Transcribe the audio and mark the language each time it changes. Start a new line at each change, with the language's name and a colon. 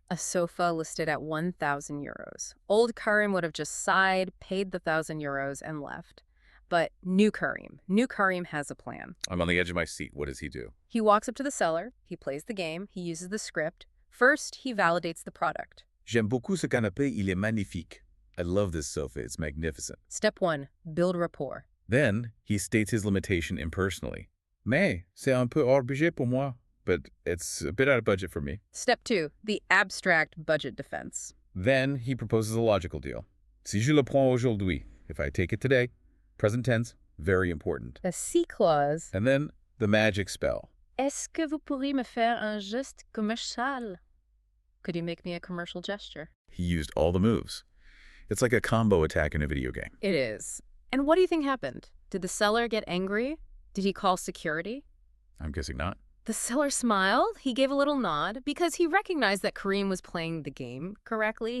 English: A sofa listed at 1,000 euros. Old Karim would have just sighed, paid the 1,000 euros, and left. But new Karim has a plan. I'm on the edge of my seat. What does he do? He walks up to the seller, he plays the game, he uses the script. First, he validates the product.
French: J'aime beaucoup ce canapé, il est magnifique.
English: I love this sofa, it's magnificent. Step 1, build rapport. Then, he states his limitation impersonally.
French: Mais, c'est un peu hors budget pour moi,
English: but it's a bit out of budget for me. Step 2, the abstract budget defense. Then, he proposes a logical deal.
French: Si je le prends aujourd'hui,
English: if I take it today, present tense, very important. A C clause. And then, the magic spell.
French: Est-ce que vous pourriez me faire un geste commercial?
English: Could you make me a commercial gesture? He used all the moves. It's like a combo attack in a video game. It is. And what do you think happened? Did the seller get angry? Did he call security? I'm guessing not. The seller smiled. He gave a little nod because he recognized that Karim was playing the game correctly.